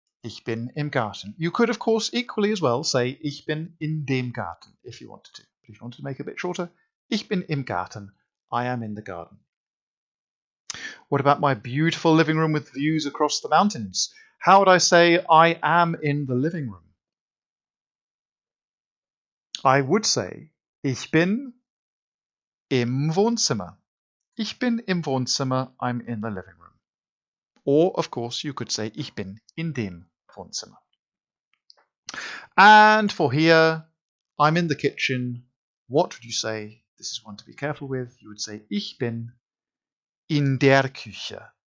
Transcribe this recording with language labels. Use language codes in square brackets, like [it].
[de] Ich bin im Garten. [en] You could, of course, equally as well say [de] ich bin in dem Garten [en] if you wanted to. But if you wanted to make it a bit shorter, [de] ich bin im Garten. [en] I am in the garden. What about my beautiful living room with views across the mountains? How would I say I am in the living room? I would say [de] ich bin im Wohnzimmer. Ich bin im Wohnzimmer. [en] I'm in the living room. Or, of course, you could say [de] ich bin in dem Wohnzimmer. [en] And for here, I'm in the kitchen. What would you say? This is one to be careful with. You would say [de] ich bin in der Küche.